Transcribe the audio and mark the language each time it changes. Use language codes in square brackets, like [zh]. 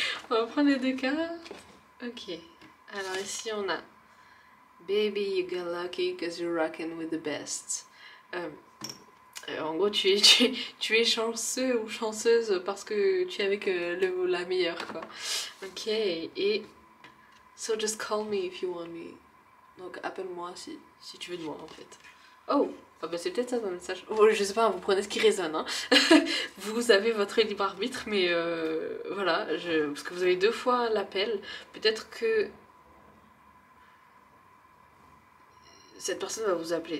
[fr] On va prendre les deux cartes. Ok. Alors ici on a [en] Baby, you got lucky cause you're rocking with the best. [fr] En gros, tu es chanceux ou chanceuse parce que tu es avec la meilleure, quoi. [en] Ok, et so just call me if you want me. [fr] Donc appelle-moi si tu veux de moi, en fait. Oh, bah c'est peut-être ça ton message. Oh, je sais pas, vous prenez ce qui résonne. Hein. Vous avez votre libre arbitre, mais voilà, parce que vous avez 2 fois l'appel. Peut-être que cette personne va vous appeler.